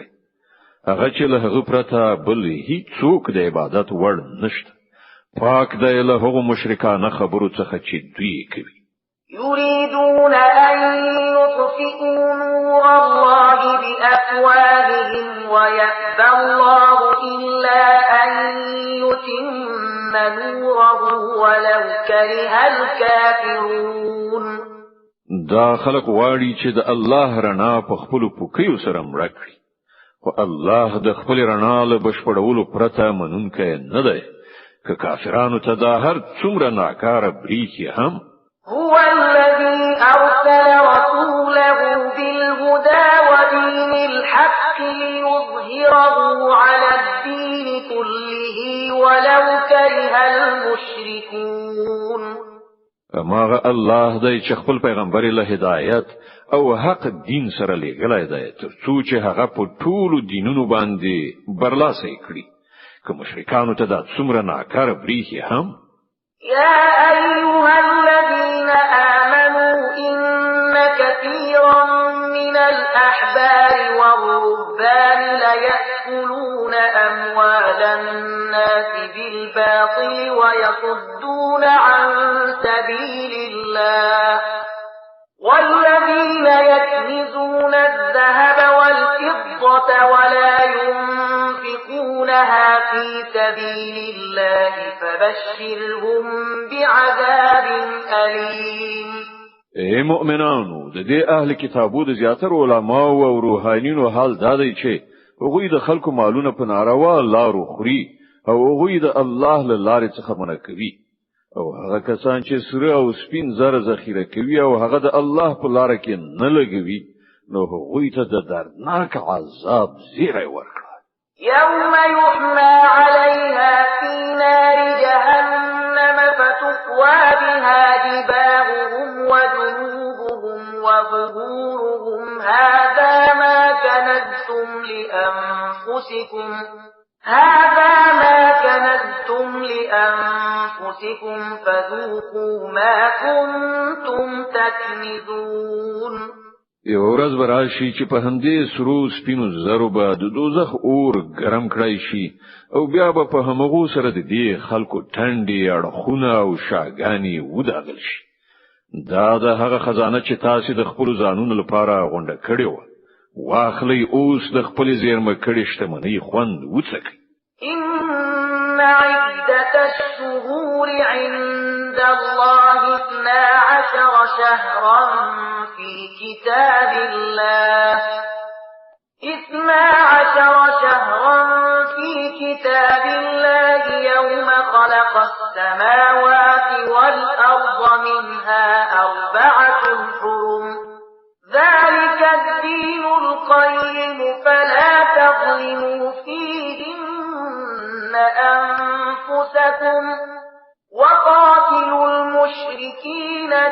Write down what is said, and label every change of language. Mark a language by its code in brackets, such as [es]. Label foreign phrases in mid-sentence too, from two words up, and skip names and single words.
[ps] هغه چې له هغه پرته بل هیڅ څوک د عبادت وړ نشته. پاک دی له هغو مشرکانه خبرو څخه چې دوی کوي. [ar] يريدون أن يطفئوا نور الله بأفواههم ويأبى الله إلا أن يتم نوره ولو كره الكافرون. [ps] دا خلق واړي چې د الله رڼا په خپل پوکیو سره مړ کړي خو الله د خپل رڼا له بشپړولو پرته منونکی نه دی. که کافرانو ته دا هر څومره ناکاره بریښي هم [ar] هو الذي أرسل رسوله بالهدى ودين الحق ليظهره على الدين كله ولو كره المشركون. [ps] اماغه الله دی چې خپل پیغمبر له هدایت او حق دین سره لېږلی دی تر څو چې هغه په ټولو دینونو باندې برلاسه کړي. که مشرکانو ته دا څومره ناکاره بریښي هم [ar] يا أيها الذين آمنوا إن كثيرا من الأحبار والرهبان ليأكلون أموال الناس بالباطل ويصدون عن سبيل الله والذين يكنزون الذهب والفضة ولا ينفقونها في سبيل الله فبشرهم بعذاب أليم. [ps] اے مؤمنانو د دې اهل کتابو د زیاتر علما او روحانینو حال دا دی چې هغوی د خلکو مالونه په ناروا لارو خوري او هغوی د الله له لارې څخه منع کوي او هغه کسان چې سره او سپین زر ذخیره کوي او هغه د الله په لار کې نه لګوي نو هغوی ته د دردناک عذاب زیری ورکړه. [ar] يوم يحمى عليها في نار جهنم فتكوى بها جباههم وجنوبهم وظهورهم هذا ما كنزتم لأنفسكم فذوقوا ما كنتم تكنزون. [ps] یو ورځ به راشي چې په همدې سرو سپینو زرو به د دوزخ اور ګرم کړی شي او بیا به په همغو سره د دې خلکو ټنډې اړخونه او شاګانی وداغل شي. دا د هغه خزانه چې تاسو د خپل ځانونو لپاره غونډه کړې و واخلي اوس د خپل زیرمه کړې شتمنۍ خوند وڅکي. [ar] إن عدة الشهور عند الله 12 شهرا في كتاب الله 12 شهرا في كتاب الله يوم خلق السماوات والأرض منها 4 حرم ذلك الدين القيم فلا تظلموا فيهن أنفسكم وقاتلوا المشركين